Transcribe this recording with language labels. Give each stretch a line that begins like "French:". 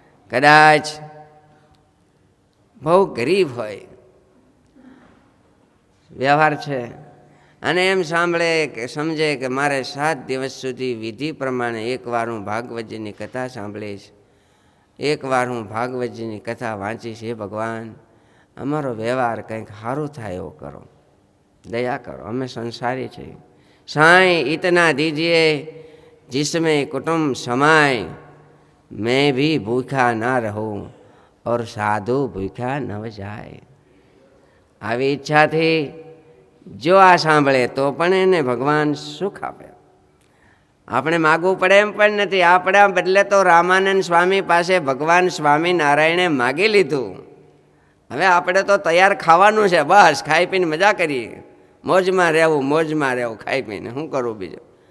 Gujarati: કદાચ બહુ ગરીબ હોય, વ્યવહાર છે, અને એમ સાંભળે કે સમજે કે મારે 7 દિવસ સુધી વિધિ પ્રમાણે એકવાર હું ભાગવતજીની કથા સાંભળીશ, એકવાર હું ભાગવતજીની કથા વાંચીશ. હે ભગવાન, અમારો વ્યવહાર કંઈક સારું થાય એવો કરો, દયા કરો, અમે સંસારી છીએ.
Hindi: સાईं इतना दीजिए जिसमें कुटुंब समाए, मैं भी भूखा ना रहूं और साधु भूखा न જાય.
Gujarati: આવી ઈચ્છાથી જો આ સાંભળે તો પણ એને ભગવાન સુખ આપે. આપણે માગવું પડે એમ પણ નથી. આપણા બદલે તો રામાનંદ સ્વામી પાસે ભગવાન સ્વામિનારાયણે માગી લીધું. હવે આપણે તો તૈયાર ખાવાનું છે, બસ ખાઈ પીને મજા કરીએ, મોજમાં રહેવું, ખાઈ પીને શું કરવું બીજું.